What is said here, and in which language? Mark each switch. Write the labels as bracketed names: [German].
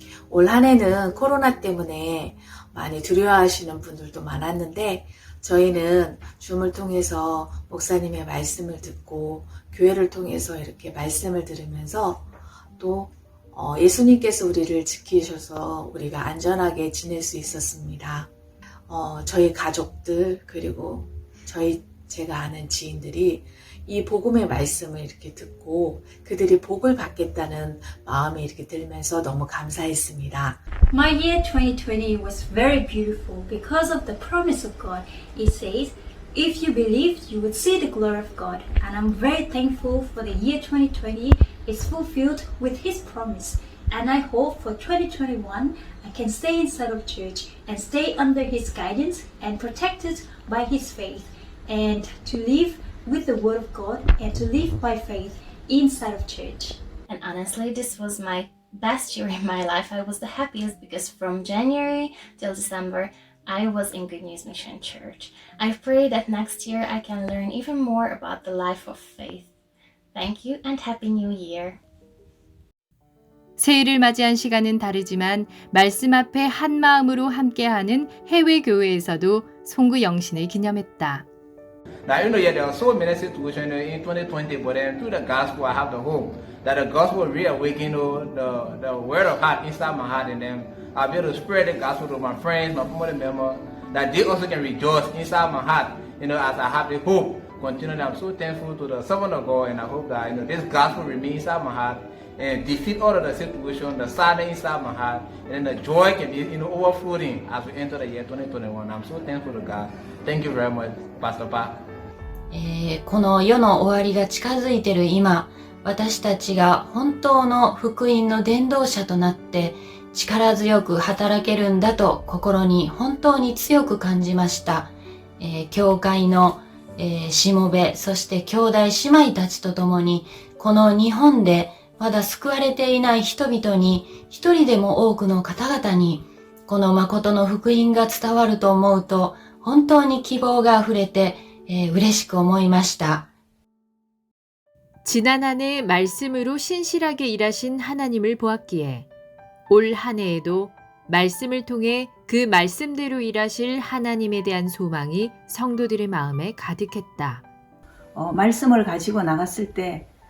[Korean] 올 한 해는 코로나 때문에 많이 두려워하시는 분들도 많았는데 저희는 줌을 통해서 목사님의 말씀을 듣고 교회를 통해서 이렇게 말씀을 들으면서 또 예수님께서 우리를 지키셔서 우리가 안전하게 지낼 수 있었습니다. 저희 가족들 그리고 제가 아는 지인들이 이 복음의 말씀을 이렇게 듣고 그들이 복을 받겠다는 마음이 이렇게 들면서 너무 감사했습니다. [English] My year 2020 was very beautiful because of the promise of God. It says, if you believe, you would see the glory of God. And I'm very thankful for the year 2020 is fulfilled with His promise. And I hope for 2021, I can stay inside of church and stay under His guidance and protected by His faith. And to live with the Word of God and to live by faith inside of church. And honestly, this was my best year in my life. I was the happiest because from January till December, I was in Good News Mission Church. I pray that next year I can learn even more about the life of faith. Thank you and Happy New Year. [Korean] 새해를 맞이한 시간은 다르지만 말씀 앞에 한 마음으로 함께하는 해외 교회에서도 송구 영신을 기념했다. [English] Now, there are so many situations in 2020, but then through the gospel, I have the hope that the gospel will reawaken the word of God inside my heart, and then I'll be able to spread the gospel to my friends, my family members, that they also can rejoice inside my heart, as I have the hope. Continually, I'm so thankful to the servant of God, and I hope that this gospel remains inside my heart and defeat all of the situations, the sadness inside my heart, and then the joy can be overflowing as we enter the year 2021. I'm so thankful to God. Thank you very much, Pastor Pa. [Japanese] この世の終わりが近づいている今、私たちが本当の福音の伝道者となって力強く働けるんだと心に本当に強く感じました。教会の、しもべ、そして兄弟姉妹たちと共に、この日本でまだ救われていない人々に、一人でも多くの方々に、この誠の福音が伝わると思うと、本当に希望があふれて、嬉しく思いました。 [Korean] 지난 한 해 말씀으로 신실하게 일하신 하나님을 보았기에 올 한 해에도 말씀을 통해 그 말씀대로 일하실 하나님에 대한 소망이 성도들의 마음에 가득했다. 말씀을 가지고 나갔을 때